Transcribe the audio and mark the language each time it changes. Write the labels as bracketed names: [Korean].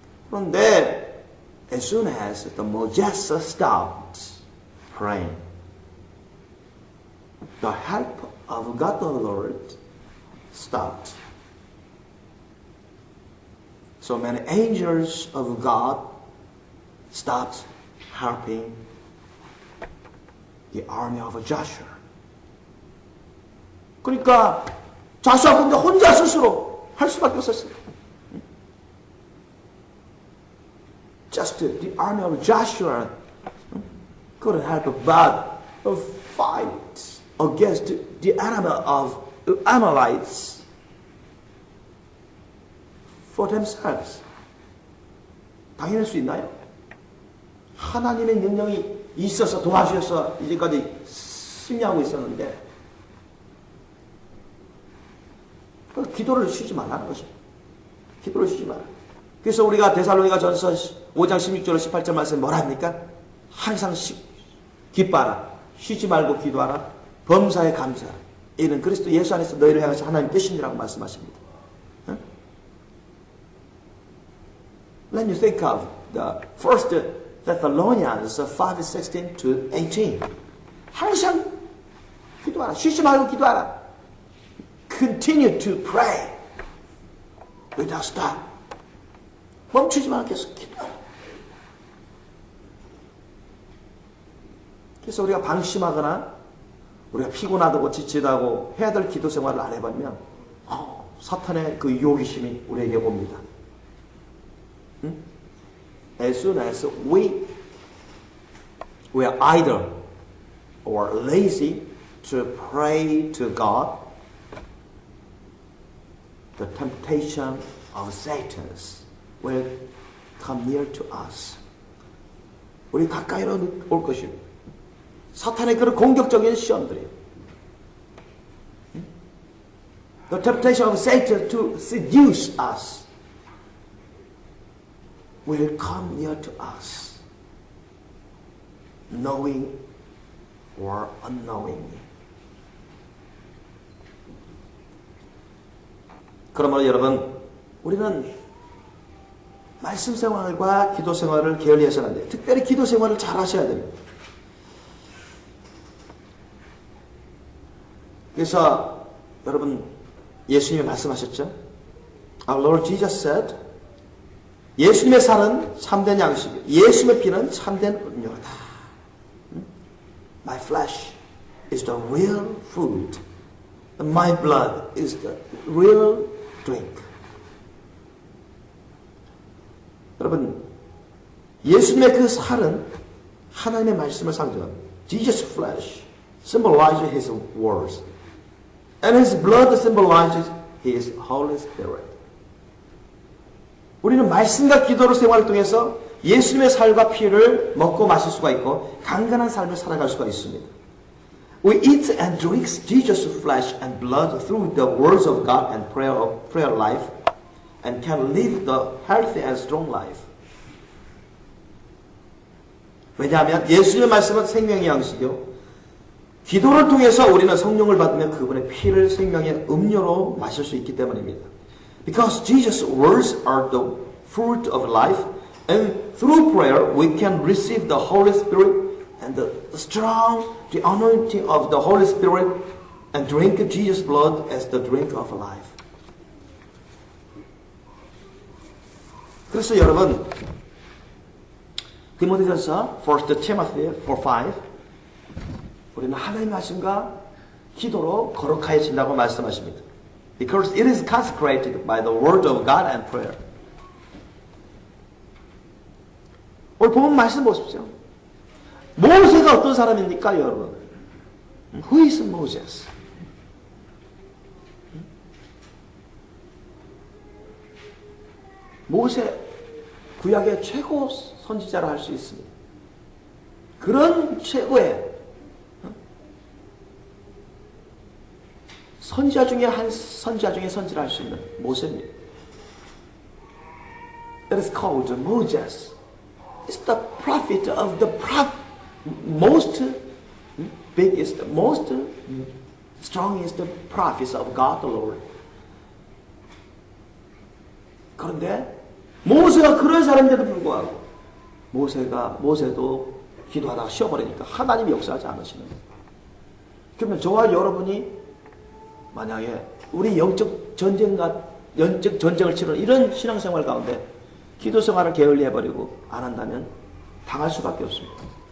[Korean] 그런데 [English] as soon as the Moses stopped praying, the help of God the Lord stopped. So many angels of God stopped helping the army of Joshua. [Korean] 그러니까 자수아 군대 혼자 스스로 할 수밖에 없었어요. [English] Just the army of Joshua couldn't help but fight against the enemy of Amalekites for themselves. [Korean] 당연할 수 있나요? 하나님의 능력이 있어서 도와주셔서 이제까지 승리하고 있었는데 기도를 쉬지 말라는 것입니다. 기도를 쉬지 말라. 그래서 우리가 데살로니가 전서 5장 16절 18절 말씀 뭐라 합니까? 항상 기뻐하라. 쉬지 말고 기도하라. 범사에 감사하라. 이는 그리스도 예수 안에서 너희를 향해서 하나님 뜻이니라고 말씀하십니다. [English] Let me think of the first Thessalonians 5:16 to 18. [Korean] 항상 기도하라. 쉬지 말고 기도하라. [English] Continue to pray without stop. [Korean] 멈추지 말고 계속 기도하라. 그래서 우리가 방심하거나 우리가 피곤하다고 지치다고 해야 될 기도 생활을 안 해보면 사탄의 그 유혹심이 우리에게 옵니다. [English] As soon as we are idle or lazy to pray to God, the temptation of Satan will come near to us. [Korean] 우리 가까이로 올 것입니다. 사탄의 그런 공격적인 시험들이에요. [English] The temptation of Satan to seduce us will come near to us, knowing or unknowingly. [Korean] 그러므로 여러분, 우리는 말씀 생활과 기도 생활을 게을리해서는 안 돼요. 특별히 기도 생활을 잘 하셔야 됩니다. 그래서 여러분, 예수님이 말씀하셨죠? [English] Our Lord Jesus said, [Korean] 예수님의 살은 참된 양식이요, 예수님의 피는 참된 음료다. [English] My flesh is the real food. My blood is the real drink. [Korean] 여러분, 예수님의 그 살은 하나님의 말씀을 상징합니다. [English] Jesus' flesh symbolizes His words. And His blood symbolizes His Holy Spirit. [Korean] 우리는 말씀과 기도로 생활을 통해서 예수님의 살과 피를 먹고 마실 수가 있고 강건한 삶을 살아갈 수가 있습니다. [English] We eat and drink Jesus' flesh and blood through the words of God and prayer life and can live the healthy and strong life. [Korean] 왜냐하면 예수님의 말씀은 생명의 양식이요. 기도를 통해서 우리는 성령을 받으며 그분의 피를 생명의 음료로 마실 수 있기 때문입니다. [English] Because Jesus' words are the fruit of life, and through prayer we can receive the Holy Spirit and the anointing of the Holy Spirit and drink Jesus' blood as the drink of life. [Korean] 그래서 여러분, 디모데전서 [English] 1 Timothy 4:5 [Korean] 우리는 하나님의 말씀과 기도로 거룩하여진다고 말씀하십니다. [English] Because it is consecrated by the word of God and prayer. [Korean] 오늘 보면 말씀 보십시오. 모세가 어떤 사람입니까, 여러분? [English] Who is Moses? [Korean] 모세, 구약의 최고 선지자라 할 수 있습니다. 그런 최고의 선지자 중에 한 선지자 중에 선지를 할 수 있는 모세입니다. [English] It is called Moses. It's the prophet of the most biggest, most strongest prophets of God the Lord. [Korean] 그런데 모세가 그런 사람인데도 불구하고 모세도 기도하다가 쉬어버리니까 하나님이 역사하지 않으시는 거예요. 그러면 저와 여러분이 만약에 우리 영적 전쟁을 치르는 이런 신앙생활 가운데 기도생활을 게을리해버리고 안 한다면 당할 수밖에 없습니다.